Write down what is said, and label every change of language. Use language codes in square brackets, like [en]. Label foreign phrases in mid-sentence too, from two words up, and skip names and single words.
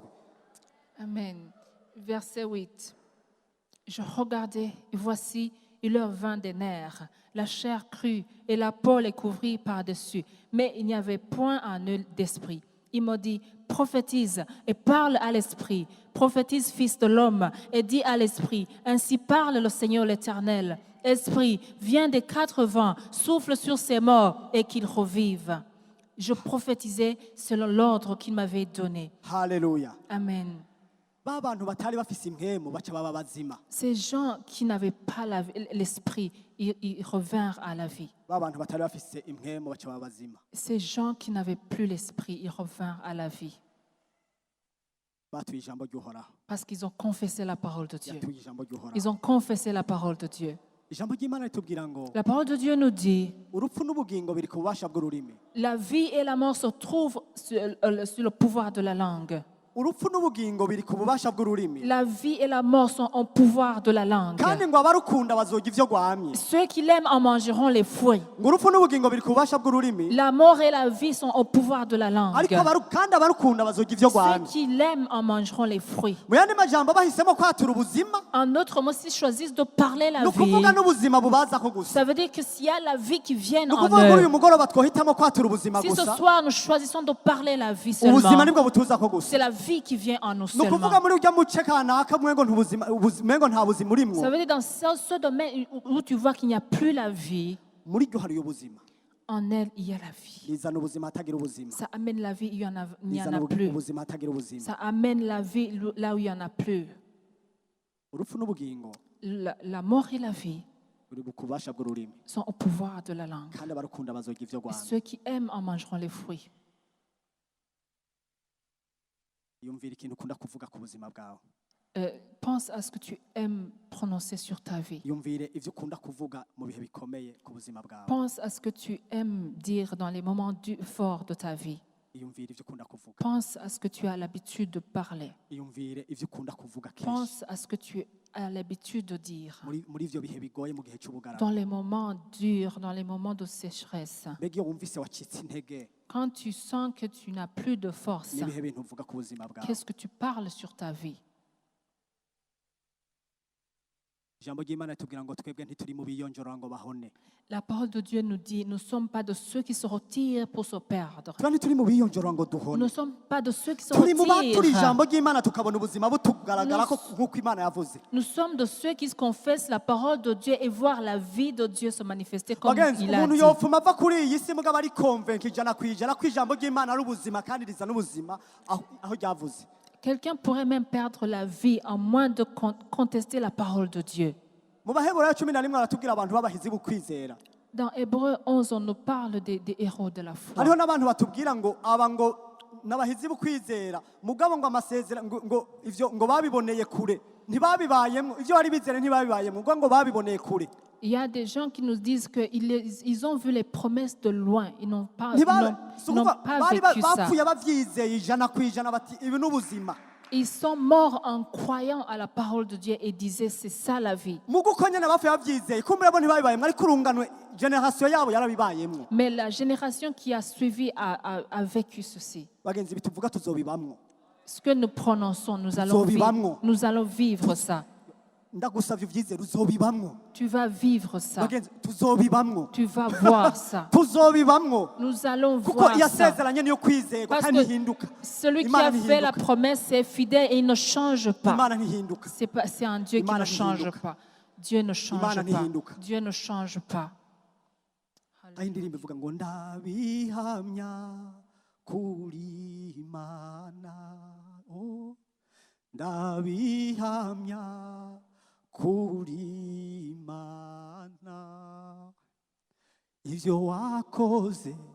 [fr] Amen. Verset 8. Je regardais, et voici, il leur vint des nerfs, la chair crue et la peau les couvrit par-dessus. Mais il n'y avait point en eux d'esprit. Il m'a dit, prophétise et parle à l'esprit. Prophétise, fils de l'homme, et dis à l'esprit, ainsi parle le Seigneur l'Éternel. Esprit, viens des 4 vents, souffle sur ces morts et qu'ils revivent. Je prophétisais selon l'ordre qu'il m'avait donné. Haleluya. Amen. [rn] ba bantu batari bafise impwemu baca baba bazima. [fr] Ces gens qui n'avaient pas l'esprit, ils revinrent à la vie. [rn] Ba bantu batari bafise impwemu baca baba bazima. [fr] Ces gens qui n'avaient plus l'esprit, ils revinrent à la vie. [rn] Batuye ijambo ry'Uhoraho. [fr] Parce qu'ils ont confessé la parole de Dieu. [rn] Yatuye ijambo ry'Uhoraho. [fr] Ils ont confessé la parole de Dieu. [rn] Ijambo ry'Imana ritubwira ngo [fr] La parole de Dieu nous dit, [rn] urupfu n'ubugingo biri ku bubasha bw'ururimi. [fr] la vie et la mort se trouvent sur le pouvoir de la langue. [rn] Urupfu n'ubugingo biri ku bubasha bw'ururimi. [fr] La vie et la mort sont au pouvoir de la langue. [rn] Kandi ngo abarukunda bazorya ivyo rwamye. [fr] Ceux qui l'aiment en mangeront les fruits. [rn] Ngo urupfu n'ubugingo biri ku bubasha bw'ururimi. [fr] La mort et la vie sont au pouvoir de la langue. [rn] Ariko kandi abarukunda bazorya ivyo [fr] Ceux [rn] rwamye. [fr] qui l'aiment en mangeront les fruits. [rn] Mu yandi majambo bahisemo kwatura ubuzima. [fr] En autre mot, s'ils choisissent de parler la vie, [rn] Nukuvuga n'ubuzima bubazako gusa. [fr] ça veut dire que s'il y a la vie qui vient en [rn] Nukuvuga muri uyu [fr] eux, [rn] mugoroba twohitamo kwatura ubuzima [fr] si ce [rn] gusa. [fr] soir nous choisissons de parler la vie [rn] Ubuzima [fr] seulement, [rn] nibwo butuzako gusa. [fr] c'est la vie qui vient en nous [rn] Nukuvuga [fr] seulement. [rn] muri urya muce kanaka mwengo nta buzima urimwo. [fr] Ça veut dire dans ce domaine où tu vois qu'il n'y a plus la vie, [rn] Muri ryo hari ubuzima. [fr] en elle il y a la vie. [rn] Bizana ubuzima hatagira ubuzima. [fr] Ça amène la vie, il n'y en [rn] Bizana [fr] a plus. [rn] ubuzima hatagira ubuzima. [fr] Ça amène la vie là où il n'y en a plus. [rn] Urupfu n'ubugingo [fr] La mort et la vie [rn] buri ku bubasha bw'ururimi. [fr] sont au pouvoir de la langue. [rn] Kandi abarukunda bazorya ivyo [fr] Et [rn] rwamye. [fr] ceux qui aiment en mangeront les fruits. [rn] Yumvira ikintu ukunda kuvuga ku buzima bwawe. [fr] Pense à ce que tu aimes prononcer sur ta vie. [rn] Yumvire ivyo ukunda kuvuga mu bihe bikomeye ku buzima bwawe. [fr] Pense à ce que tu aimes dire dans les moments forts de ta vie. [rn] Yumvire ivyo ukunda kuvuga. [fr] Pense à ce que tu as l'habitude de parler. [rn] Yumvire ivyo ukunda kuvuga kenshi. [fr] Pense à ce que tu as l'habitude de dire. [rn] Muri ivyo bihe bigoye mu gihe cy'ubugarama. [fr] Dans les moments durs, dans les moments de sécheresse. [rn] Mbega iyo wumvise wacitse intege [fr] Quand tu sens que tu n'as plus de force, [rn] n'ibihe bintu uvuga ku buzima bwawe. [fr] qu'est-ce que tu parles sur ta vie? [rn] Ijambo ry'Imana ritubwira ngo twebwe ntituri mu biyonjorora ngo bahone. [fr] La parole de Dieu nous dit, nous ne sommes pas de ceux qui se retirent pour se perdre. [rn] Tuba ntituri mu biyonjorora ngo [fr] Nous [rn] duhone. [fr] ne sommes pas de ceux qui se [rn] Turi mu batura [fr] retirent. [rn] ijambo ry'Imana tukabona ubuzima butugaragara ko nk'uko Imana yavuze. [fr] Nous sommes de ceux qui confessent la parole de Dieu et voir la vie de Dieu se manifester comme [rn] Bagenzi, [fr] il a [rn] umuntu [fr] dit. [rn] yopfuma ava kuri iyi si mugabo ari convaincu ijana ku ijana ko ijambo ry'Imana ari ubuzima kandi rizana ubuzima aho ryavuze. [fr] Quelqu'un pourrait même perdre la vie en moins de contester la parole de Dieu. [rn] Mu Baheburayo 11 aratubwira abantu b'abahizi bukwizera. [fr] Dans Hébreu 11, on nous parle des héros de la foi. [rn] Hariho n'abantu batubwira ngo aba ngo n'abahizi bukwizera mugabo ngo amasezera ngo ivyo ngo babiboneye kure ntibabibayemo ivyo bari bizera ntibabibayemo ngo babiboneye kure. [fr] Il y a des gens qui nous disent qu'ils ont vu les promesses de loin. Ils n'ont pas [rn] Bari [fr] vécu ça. [rn] bapfuye bavyizeye ijana ku ijana bati ibi n'ubuzima. [fr] Ils sont morts en croyant à la parole de Dieu et disaient c'est ça la vie. [rn] Mugo ko nyene bapfuye bavyizeye kumbura bo ntibabibayemo ariko urunganwe generation yabo yarabibayemo. [fr] Mais la génération qui a suivi a vécu ceci. [rn] Bagenzi bituvuga tuzobibamwo. [fr] Ce que nous prononçons, nous allons vivre ça. [rn] Ndagusavye uvyizere uzobibamwo. [fr] Tu vas vivre ça. [rn] Bagenzi tuzobibamwo. [fr] Tu vas voir ça. [rn] Tuzobibamwo. [fr] Nous allons [rn] Kuko [fr] voir ça. [rn] yasezeranye niyo kwizerwa [fr] Parce [rn] kandi [fr] que [rn] ntihinduka. [fr] celui qui [rn] Imana [fr] a fait la [rn] ntihinduka. [fr] promesse est fidèle et il ne change pas. [rn] Imana ntihinduka. [fr] C'est un Dieu qui [rn] Imana [fr] ne change [rn] ntihinduka. [fr] pas. Dieu ne change [rn] Imana [fr] pas. [rn] ntihinduka. [fr] Dieu ne change pas. [rn] aho indirimbo ivuga ngo ndabihamya kuri Imana, oh, ndabihamya kuri Imana, ivyo wakoze